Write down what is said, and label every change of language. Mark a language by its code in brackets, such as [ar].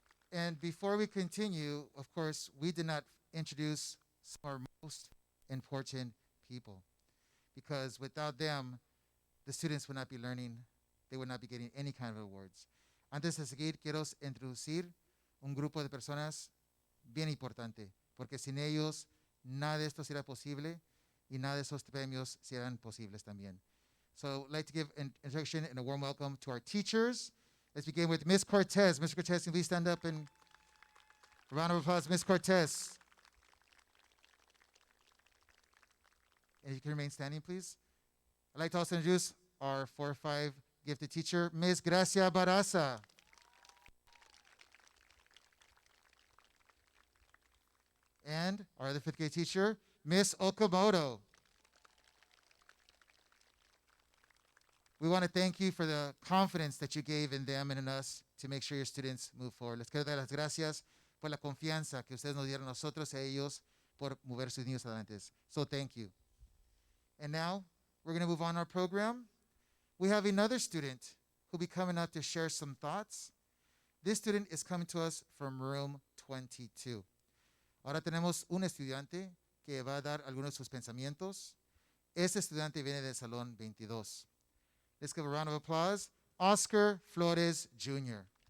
[en] And before we continue, of course, we did not introduce some of our most important people, because without them, the students would not be learning. They would not be getting any kind of awards. [es] Antes de seguir, quiero introducir un grupo de personas bien importante, porque sin ellos nada de esto sería posible y nada de esos premios serán posibles también. [en] So I'd like to give an introduction and a warm welcome to our teachers. Let's begin with Ms. Cortez. Ms. Cortez, can you please stand up and a round of applause, Ms. Cortez. And you can remain standing, please. I'd like to also introduce our 4-5 gifted teacher, Ms. Gracia Baraza. And our other 5th grade teacher, Ms. Okamoto. We want to thank you for the confidence that you gave in them and in us to make sure your students move forward. [es] Les quiero dar las gracias por la confianza que ustedes nos dieron a nosotros y a ellos por mover sus niños adelante. [en] So thank you. And now we're going to move on our program. We have another student who'll be coming up to share some thoughts. This student is coming to us from room 22. [es] Ahora tenemos un estudiante que va a dar algunos de sus pensamientos. Este estudiante viene del salón 22. [en] Let's give a round of applause. Oscar Flores Jr.